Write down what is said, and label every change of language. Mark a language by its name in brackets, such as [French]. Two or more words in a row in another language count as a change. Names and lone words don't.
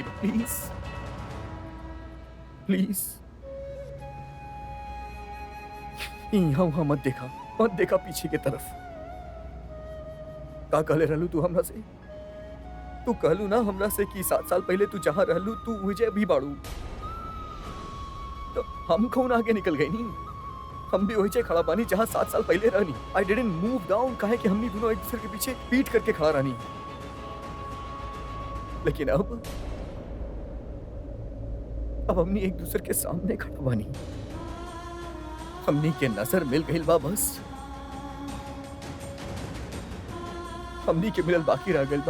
[English] please please [Bhojpuri] यहाँ वहाँ मत देखा पीछे की तरफ। का कहले रहलू तू हमरा से? तू कहलू ना हमरा से कि 7 साल पहले तू जहाँ रहलू तू विजय भी बाड़ू। तो हम कौन आगे निकल गए नी? हम भी वही खड़ा बानी जहाँ 7 साल पहले रहनी। [English] I didn't move down. [Bhojpuri] काहे कि हमनी दोनों एक दूसरे के पीछे पीट करके खड़ा रहनी। लेकिन अब हमनी एक दूसरे के सामने खड़ा बानी। हमनी के नजर मिल गई बा। बस हमनी के मिलल बाकी रह गइल बा।